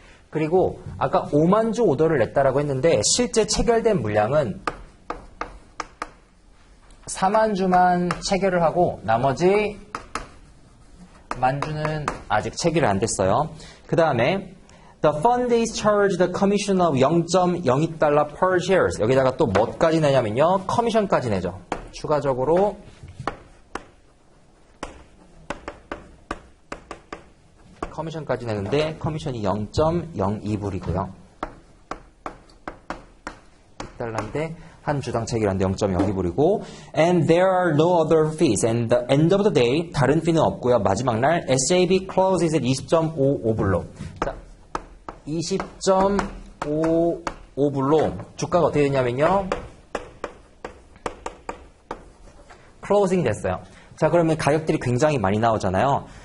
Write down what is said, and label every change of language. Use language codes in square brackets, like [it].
[ko] 그리고 아까 5만 주 오더를 냈다라고 했는데 실제 체결된 물량은 4만 주만 체결을 하고 나머지 만 주는 아직 체결이 안 됐어요. 그 다음에 [en] The fund is charged a commission of 0.02달러 per shares. [ko] 여기다가 또 뭐까지 내냐면요. 커미션까지 내죠. 추가적으로 커미션까지 내는데 커미션이 0.02불이고요. 2달러인데 한 주당 체결하는데 0.02불이고 [en] and there are no other fees and the end of the day [ko] 다른 fee는 없고요. 마지막 날 [en] SJB closes at [ko] 20.55불로 자, 20.55불로 주가가 어떻게 되냐면요. 클로징 됐어요. 자, 그러면 가격들이 굉장히 많이 나오잖아요.